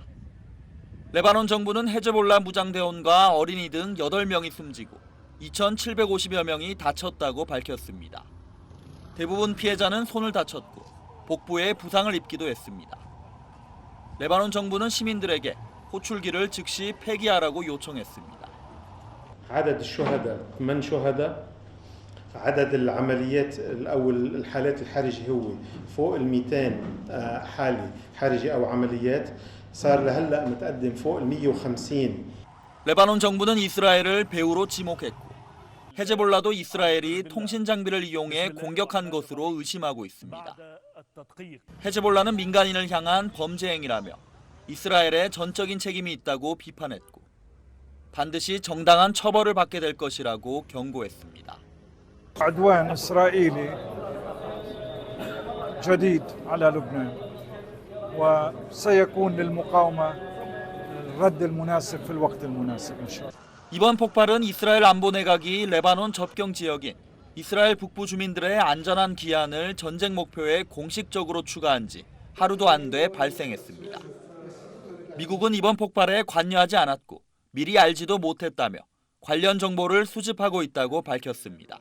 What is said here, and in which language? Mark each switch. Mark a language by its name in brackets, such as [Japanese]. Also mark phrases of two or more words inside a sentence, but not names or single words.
[Korean] 레바논 정부는 헤즈볼라 무장대원과 어린이 등 8명이 숨지고 2,750여 명이 다쳤다고 밝혔습니다. 대부분 피해자는 손을 다쳤고 복부에 부상을 입기도 했습니다. 레바논 정부는 시민들에게 호출기를 즉시 폐기하라고 요청했습니다. [Arabic] عدد الشهداء 8 شهداء عدد العمليات أو الحالات الحرجة هو فوق ال 200 حالة حرجة أو عمليات صار لهلا متقدم فوق ال 150. [Korean] 레바논 정부는 이스라엘을 배후로 지목했고 헤즈볼라도 이스라엘이 통신 장비를 이용해 공격한 것으로 의심하고 있습니다. 헤즈볼라는 민간인을 향한 범죄 행위라며 이스라엘에 전적인 책임이 있다고 비판했고 반드시 정당한 처벌을 받게 될 것이라고 경고했습니다. [Arabic] عدوان إسرائيلي جديد على لبنان وسيكون للمقاومة الرد المناسب في الوقت المناسب إن شاء الله. [Korean] 이번 폭발은 이스라엘 안보 내각이 레바논 접경 지역인 이스라엘 북부 주민들의 안전한 귀환을 전쟁 목표에 공식적으로 추가한 지 하루도 안 돼 발생했습니다. 미국은 이번 폭발에 관여하지 않았고 미리 알지도 못했다며 관련 정보를 수집하고 있다고 밝혔습니다.